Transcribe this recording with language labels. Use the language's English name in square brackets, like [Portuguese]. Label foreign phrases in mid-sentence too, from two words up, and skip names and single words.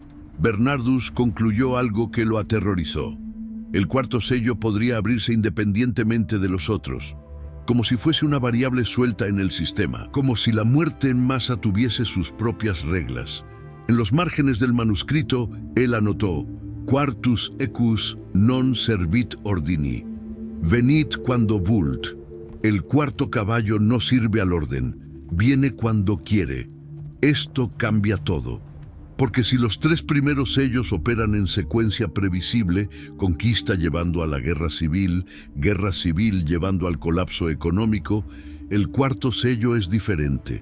[Spanish] Bernardus concluyó algo que lo aterrorizó. El cuarto sello podría abrirse independientemente de los otros, como si fuese una variable suelta en el sistema, como si la muerte en masa tuviese sus propias reglas. En los márgenes del manuscrito, él anotó: [Latin] Quartus equus non servit ordini. Venit quando vult. [Spanish] El cuarto caballo no sirve al orden, viene cuando quiere. Esto cambia todo. Porque si los tres primeros sellos operan en secuencia previsible, conquista llevando a la guerra civil llevando al colapso económico, el cuarto sello es diferente.